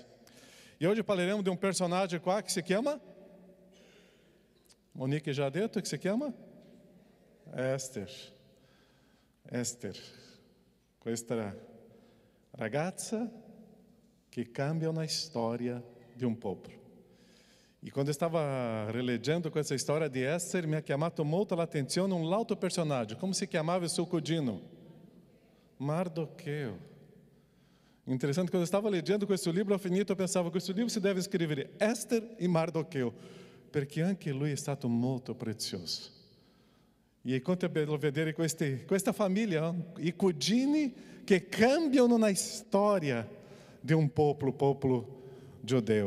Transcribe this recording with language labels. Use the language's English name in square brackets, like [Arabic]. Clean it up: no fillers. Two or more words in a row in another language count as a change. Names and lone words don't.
[Italian] E oggi parleremo di un personaggio qua che si chiama? Monique já detto che si chiama? Esther. Esther. Questa ragazza che cambia una storia di un popolo. E quando [Portuguese] eu estava [Italian] rileggendo questa storia di Esther, mi ha chiamato molto l'attenzione un altro personaggio. Come si chiamava il suo cugino? Mardocheo. Interessante, quando [Portuguese] eu estava [Italian] leggendo questo libro, ho finito, pensavo, questo libro si deve scrivere Esther e Mardocheo, perché anche lui è stato molto prezioso. E quanto è bello vedere questa famiglia, i cugini che cambiano na storia di un popolo giudeo.